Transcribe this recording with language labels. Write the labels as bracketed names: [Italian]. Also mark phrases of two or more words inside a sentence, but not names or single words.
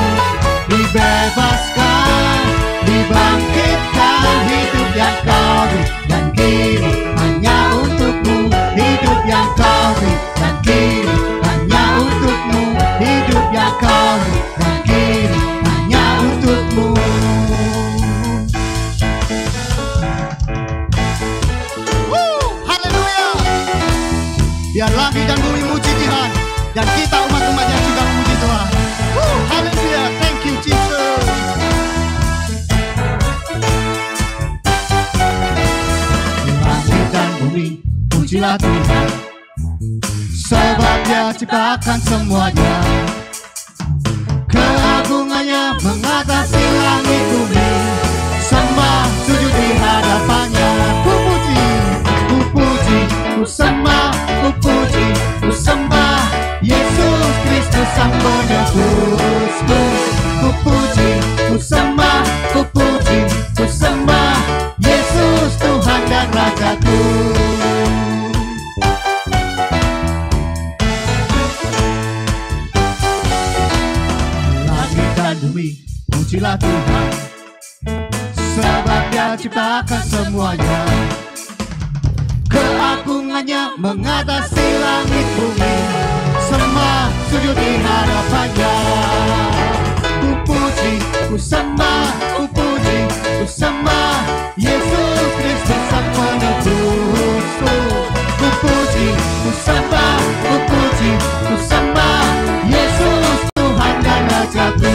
[Indonesian] Dibebaskan, dibangkitkan, hidup yang kau beri, dan kini hanya untukmu, hidup yang kau beri, dan kini hanya untukmu, hidup yang kau beri, dan kini hanya untukmu. Haleluya. Biar langit dan bumi muji Tuhan, dan kita umat-umatnya juga memuji Tuhan. Haleluya. [English] Thank you Jesus. [Indonesian] Langit dan bumi pujilah Tuhan, sebab Dia ciptakan semuanya. Keagungannya mengatasi langit bumi, sembah sujud di hadapannya. Ku puji, ku puji, ku sembah, ku puji, ku sembah Yesus Kristus Sang Penebusku. Ku puji, ku sembah, ku puji, ku sembah Yesus Tuhan dan Rajaku. Langit dan bumi pujilah Tuhan, sebab Dia ciptakan semuanya. Keagungannya mengatasi langit bumi, sembah sujud di hadapannya. Ku puji, ku sembah, ku puji, ku sembah Yesus Kristus Sang Penebusku. Ku puji, ku sembah, ku puji, ku sembah Yesus Tuhan dan Rajaku.